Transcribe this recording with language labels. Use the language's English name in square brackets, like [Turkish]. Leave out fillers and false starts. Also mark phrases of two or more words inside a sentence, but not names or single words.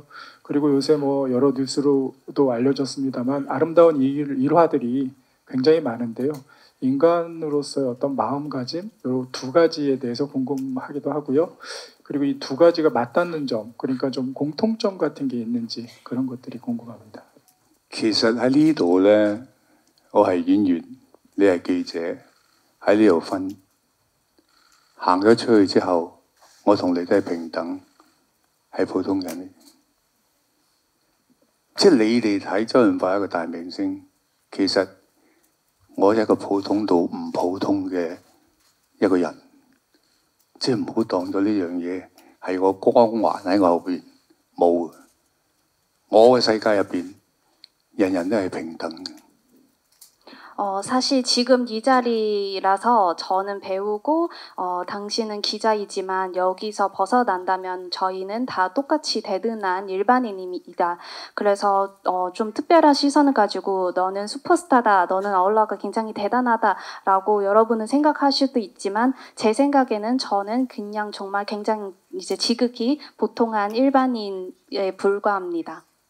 [Korean] 그리고 요새 뭐 여러 뉴스로도 알려졌습니다만 아름다운 일화들이 굉장히 많은데요. 인간으로서의 어떤 마음가짐 이 두 가지에 대해서 궁금하기도 하고요. 그리고 이 두 가지가 맞닿는 점, 그러니까 좀 공통점 같은 게 있는지 그런 것들이 궁금합니다. [Cantonese] 其實喺呢度咧，我係演員，你係記者，喺呢度分行咗出去之後，我同你都係平等，係普通人。即係你哋睇周潤發一個大明星，其實 我係一個普通到唔普通嘅一個人，即係唔好當咗呢樣嘢係個光環喺我後邊，冇。我嘅世界入邊，人人都係平等嘅。 [Korean] 사실 지금 이 자리라서 저는 배우고 당신은 기자이지만 여기서 벗어난다면 저희는 다 똑같이 대등한 일반인입니다. 그래서 좀 특별한 시선을 가지고 너는 슈퍼스타다, 너는 아울러가 굉장히 대단하다라고 여러분은 생각하실 수도 있지만 제 생각에는 저는 그냥 정말 굉장히 이제 지극히 보통한 일반인에 불과합니다.